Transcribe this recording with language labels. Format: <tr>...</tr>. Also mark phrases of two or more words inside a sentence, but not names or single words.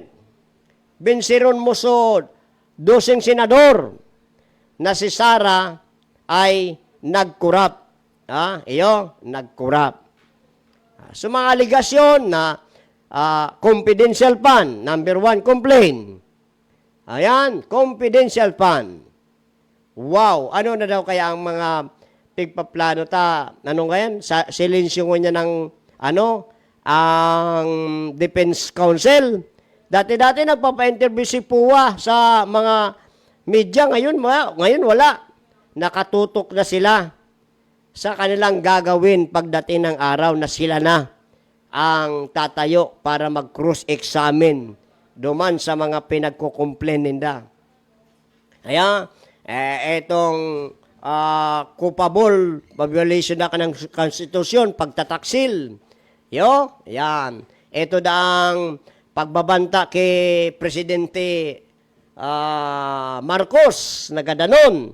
<bik>Binsiron mo so 12 senador na si Sara ay nagkurap. Nagkurap. So mga aligasyon na</bik> <en>confidential fund, number 1 complaint.</en> <bik>Ayan,</bik> <en>confidential fund.</en> <bik>Wow, ano na daw kaya ang mga pigpaplano ngayon? Silensyo niya ng, ang Defense Council.</bik> <tl>Dati-dati nagpapa-interview si PUA sa mga media, ngayon wala. Nakatutok na sila sa kanilang gagawin pagdating ng araw na sila na ang tatayo para mag-cross-examine duman sa mga pinagkukomplain ninda. Kaya, etong</tl> <en>culpable violation</en> <tl>na ng konstitusyon, pagtataksil. Yan.</tl> <bik>Ito daang pagbabanta kay Presidente Marcos na gadanon.</bik>